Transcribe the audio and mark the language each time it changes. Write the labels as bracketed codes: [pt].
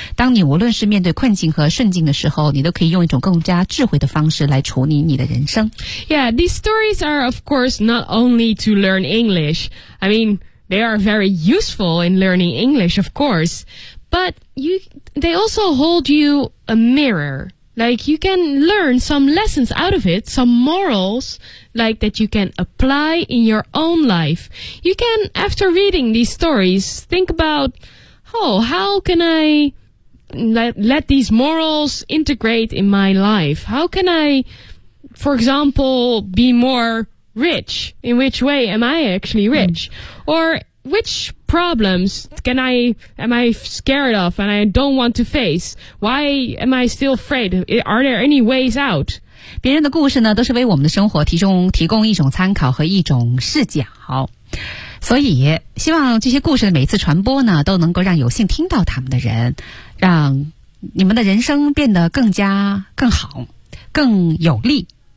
[zh] 当你无论是面对困境和顺境的时候，你都可以用一种更加智慧的方式来处理你的人生。 [en] Yeah, these stories are of course not only to learn English. I mean, they are very useful in learning English, of course. But they also hold you a mirror. Like, you can learn some lessons out of it, some morals, like that you can apply in your own life. You can, after reading these stories, think about... Oh, how can I let these morals integrate in my life? How can I, for example, be more rich? In which way am I actually rich? Mm. Or which problems am I scared of and I don't want to face? Why am I still afraid? Are there any ways out? [zh] 别人的故事呢，都是为我们的生活提供一种参考和一种视角。所以希望这些故事的每次传播呢，都能够让有幸听到他们的人，让你们的人生变得更加更好更有力。